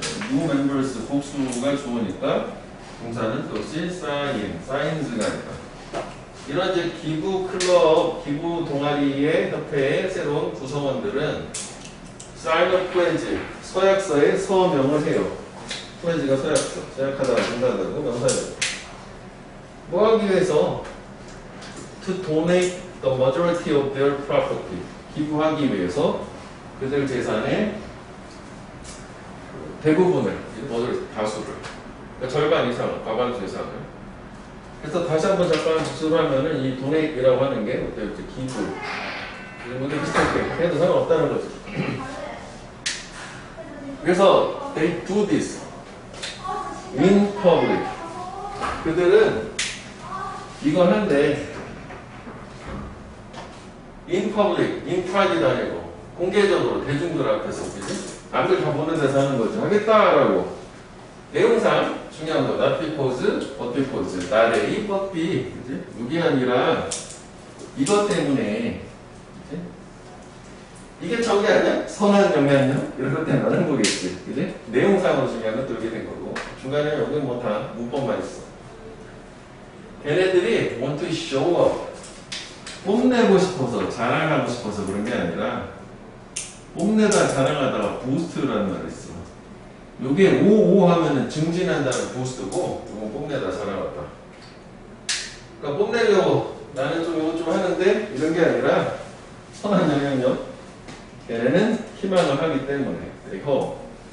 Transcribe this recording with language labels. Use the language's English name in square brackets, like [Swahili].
[English] new members [Korean] 복수가 좋으니까 동사는 역시 signs가 아니다. 이런 이제 기부 클럽, 기부 동아리의 협회의 새로운 구성원들은 [English] sign a pledge, [Korean] 서약서에 서명을 해요. pledge가 서약서, 서약하다가 된다고 명사죠. 뭐 하기 위해서? [English] to donate the majority of their property. [Korean] 기부하기 위해서 그들 재산의 대부분을, 다수를, 그러니까 절반 이상, 과반수 이상을. 그래서 다시 한번 잠깐 복습을 하면은 이 donate이라고 하는 게 어때요? 기부. 이런 비슷하게 해도 상관없다는 거죠. [English] 그래서 they do this in public. [Korean] 그들은 이건 한데 [English] in public, in private [Korean] 아니고 공개적으로 대중들 앞에서 그지? 남들 다 보는 데서 하는 거죠. 하겠다라고 내용상 중요한 거 [English] not because, but because not A, but B 그치? [Korean] 이게 아니라 이것 때문에 그치? 이게 저게 아니야? 선한 영향력? 이런 것 때문에 하는 거겠지 그치? 내용상으로 중요한 건 또 이렇게 된 거고 중간에 여기 뭐 다 문법만 있어 걔네들이 [English] want to show up [Korean] 뽐내고 싶어서 자랑하고 싶어서 그런 게 아니라 뽐내다 자랑하다가 부스트라는 말이 있어 요게 오오 하면은 증진한다는 부스트고 요건 뽐내다 자랑하다 그러니까 뽐내려고 나는 좀 이거 좀 하는데 이런 게 아니라 선한 영향력 얘네는 희망을 하기 때문에 그리고